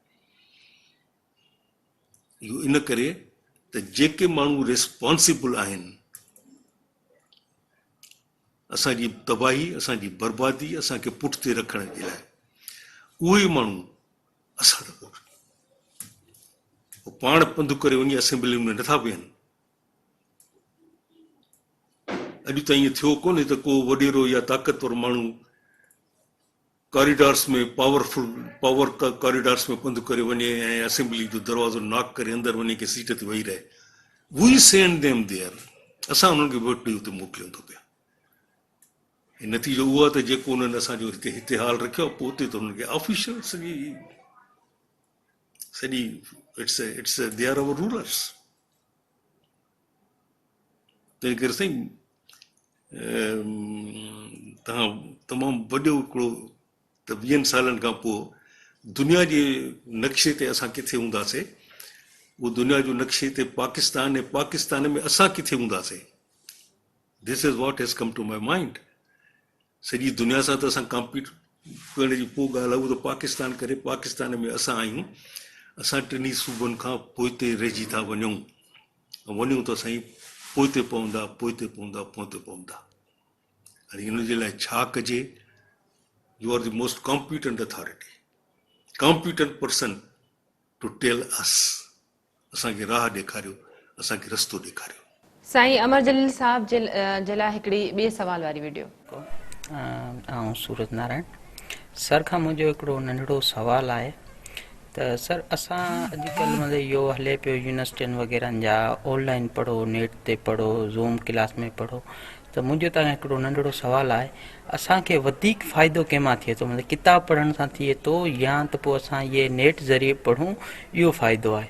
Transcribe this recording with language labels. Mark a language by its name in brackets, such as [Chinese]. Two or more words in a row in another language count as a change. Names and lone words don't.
[Sindhi] इहो इन करे त जेके माण्हू रिस्पॉन्सिबल आहिनि असांजी तबाही, असांजी बर्बादी, असांखे पुठिते रखण जे लाइ, उहे माण्हू असां पाण पंधु करे वञी असेंबली में नथा बीहनि। अॼु ताईं इहो थियो कोन्हे त को वॾेरो या ताक़तवर माण्हू कॉरिडोर्स में [English] power corridors [Sindhi] में पंधु करे वञे ऐं असेंबली जो दरवाज़ो नॉक करे अंदरि वञी के सीट ते वेही रहे। [English] we send them there, [Sindhi] असां उन्हनि खे वोट ॾेई उते मोकिलियूं थो पिया। नतीजो उहो आहे त जेको उन्हनि असांजो हिते हाल रखियो, पोइ उते त उन्हनि खे ऑफिशियल सॼी [English] it's they are our rulers. [Sindhi] तंहिं करे साईं तव्हां तमामु वॾो हिकिड़ो त 20 सालनि खां पोइ दुनिया जे नक्शे ते असां किथे हूंदासीं, उहो दुनिया जो नक्शे ते पाकिस्तान, ऐं पाकिस्तान में असां किथे हूंदासीं। [English] this is what has come to my mind. [Sindhi] सॼी दुनिया सां त असां कॉम्पीट करण जी पोइ ॻाल्हि आहे, उहो त पाकिस्तान करे, पाकिस्तान में असां आहियूं। असां टिनी सूबनि खां पोइते रहिजी था वञूं, वञूं त साईं पोइते पवंदा। हाणे हिन जे लाइ छा कजे? [English] you are the most competent authority, competent person to tell us, [Sindhi] असांखे राह ॾेखारियो, असांखे रस्तो ॾेखारियो। साईं अमर जलील साहब जे लाइ हिकिड़ी ॿिए सवाल वारी वीडियो। ऐं सूरज नारायण सर खां मुंहिंजो हिकिड़ो नंढड़ो सवाल आहे त सर असां अॼुकल्ह मतलब इहो हले पियो यूनिवर्सिटियुनि वग़ैरह जा ऑनलाइन पढ़ो, नेट ते पढ़ो, ज़ूम क्लास में पढ़ो, त मुंहिंजो तव्हां हिकिड़ो नंढड़ो सुवालु आहे, असांखे वधीक फ़ाइदो कंहिंमां थिए थो, मतिलबु किताब पढ़ण सां थिए थो या त पोइ असां इहे नेट ज़रिए पढ़ूं, इहो फ़ाइदो आहे?